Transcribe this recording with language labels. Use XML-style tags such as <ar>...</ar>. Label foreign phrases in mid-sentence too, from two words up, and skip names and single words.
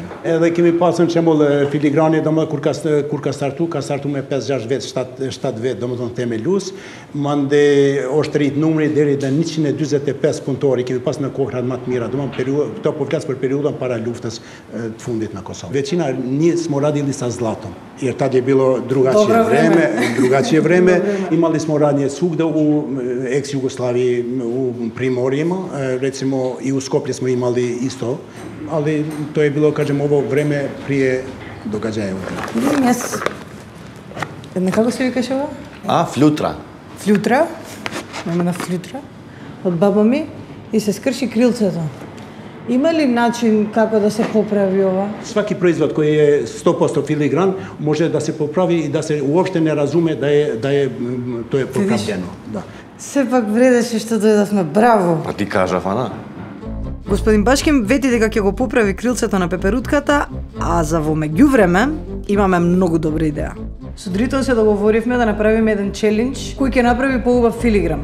<sq>Edhe kemi pasur shembull filigrani, domethënë kur ka startu me 5-6 vetë, 7 vetë, domethënë themelus, mande është rrit numri deri në 145 punëtori kemi pas në kohrat më të mira, domethënë këto po flas për periudhën para luftës të fundit në Kosovë.</sq> <sr>Većina nismo radili sa zlatom, jer tad je bilo drugačije vreme, imali smo radnje svugde u ex-Jugoslaviji, u Primorjima, recimo i u Skoplje smo imali isto, ali to je bilo, kažem, ovo vreme prije događaja.</sr> <mk>Kako se викаше ова? Флютра. Флютра? Имаме на флютра. Од баба ми и се скрши крилцето. Има ли начин како да се поправи ова?</mk> <sr>Svaki proizvod koji je 100% filigran može da se popravi i da se uopšte ne razume da je to je popravljeno. Da.</sr> <mk>Сепак вредеше што дојдовме, браво! А ти кажав, Ана? Господин Башким вети дека ќе го поправи крилцето на пеперутката, а за во меѓувреме имаме многу добра идеја. Со Дритон се договоривме да направиме еден челендж кој ќе направи поубав филигран.</mk>